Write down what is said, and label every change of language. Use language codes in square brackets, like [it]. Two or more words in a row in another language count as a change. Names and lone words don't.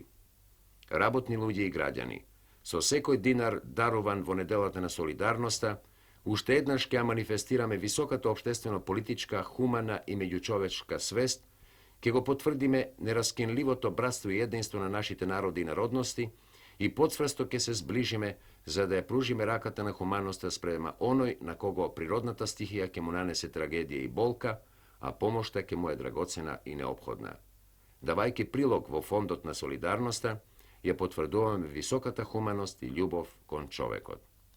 [mk] Работни луѓе и граѓани, со секој динар даруван во неделата на солидарноста, уште еднаш ќе манифестираме високата општествено-политичка, хумана и меѓучовечка свест, ќе го потврдиме нераскинливото братство и единство на нашите народи и народности i podsvrsто ke se zbližime, za da je pružime rakata na humaноста спрема оној на кого природната стихија ќе му нанесе трагедија и болка, а помошта ќе му е драгоцена и неопходна. Давајќи прилог во фондот на солидарноста, ја потврдуваме високата хуманост и љубов кон човекот.